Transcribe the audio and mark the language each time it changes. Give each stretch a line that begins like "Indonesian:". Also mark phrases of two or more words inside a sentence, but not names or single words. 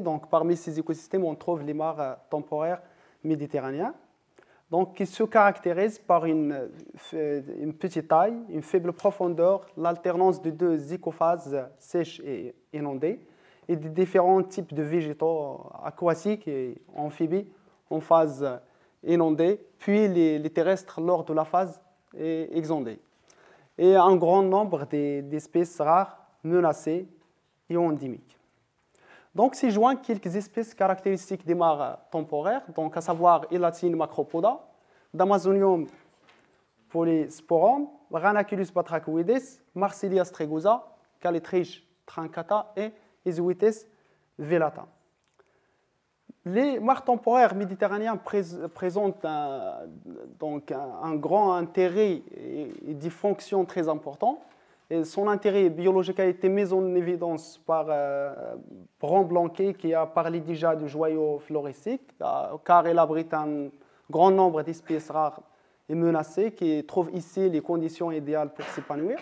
French: Donc, parmi ces écosystèmes, on trouve les mares temporaires méditerranéennes, donc, qui se caractérisent par une petite taille, une faible profondeur, l'alternance de deux écophases sèches et inondées, et des différents types de végétaux aquatiques et amphibies en phase inondée, puis les terrestres lors de la phase exondée. Et un grand nombre d'espèces rares, menacées et endémiques. Donc, s'y joignent quelques espèces caractéristiques des mares temporaires, donc à savoir Elatinum macropoda, Damazonium polysporum, Rhanaculus batrachoides, Marsilia stregosa, Caletrich truncata et Isuites velata. Les mares temporaires méditerranéennes présentent un grand intérêt et des fonctions très importantes. Et son intérêt biologique a été mis en évidence par Brand-Blanquet, qui a parlé déjà du joyau floristique, car il abrite un grand nombre d'espèces rares et menacées qui trouvent ici les conditions idéales pour s'épanouir.